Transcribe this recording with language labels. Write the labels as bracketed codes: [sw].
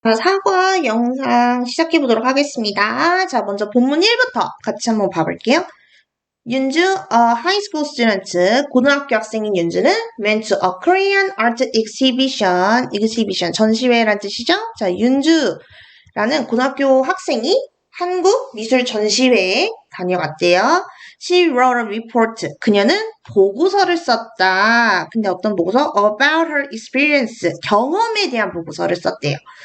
[ko] 자, 사과 영상 시작해 보도록 하겠습니다. 자, 먼저 본문 1부터 같이 한번 봐볼게요. [en] 윤주, high school student, [ko] 고등학교 학생인 윤주는 [en] went to a Korean art exhibition, [ko] 전시회란 뜻이죠? 자, 윤주라는 고등학교 학생이 한국 미술 전시회에 다녀갔대요. [en] She wrote a report. [ko] 그녀는 보고서를 썼다. 근데 어떤 보고서? [en] About her experience. [ko] 경험에 대한 보고서를 썼대요.